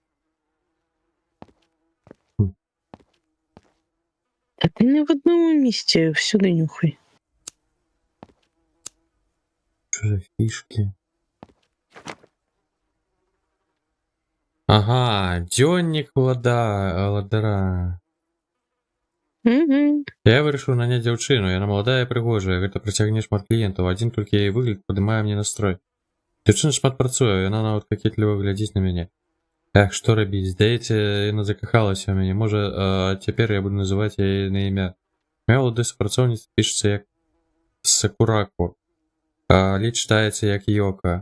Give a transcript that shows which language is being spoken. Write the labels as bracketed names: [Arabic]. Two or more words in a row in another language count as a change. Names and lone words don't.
[Ukrainian] А ти не в одному місці, всюди нюхай. Що за фішки? [Belarusian] Ага, дзённик ладара. Угу. Я вырашыў наняць дзяўчыну, яна маладая і прыгожая, гэта прыцягне шмат кліентаў, адзін толькі яе выгляд падымае мне настрой. Дзяўчына шмат працуе, яна нават какетліва глядзіць на мяне. Эх, што рабіць, здаецца, яна закахалася ў мяне, можа, цяпер я буду называць яе на імя. Моя маладая супрацоўніца пішацца як Сакурако, але чытаецца як Йока.